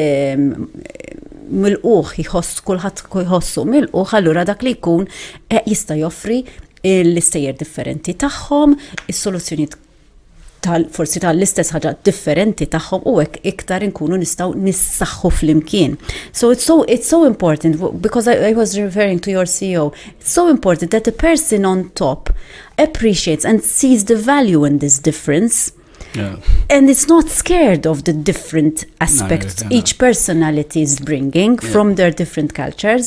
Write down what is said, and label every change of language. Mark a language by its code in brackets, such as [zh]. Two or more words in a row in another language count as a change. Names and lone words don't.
[mt] milquh jħoss kulħadd jħossu milquh, allura dak li jkun jista' joffri l-istejjer differenti tagħhom, is-soluzzjonijiet forsi tal-istess ħaġa differenti tagħhom u hekk iktar inkunu nistgħu nissaħħu flimkien. [en] So it's so important, because I was referring to your CEO. It's so important that the person on top appreciates and sees the value in this difference. Yeah. And it's not scared of the different aspects each personality is bringing from their different cultures.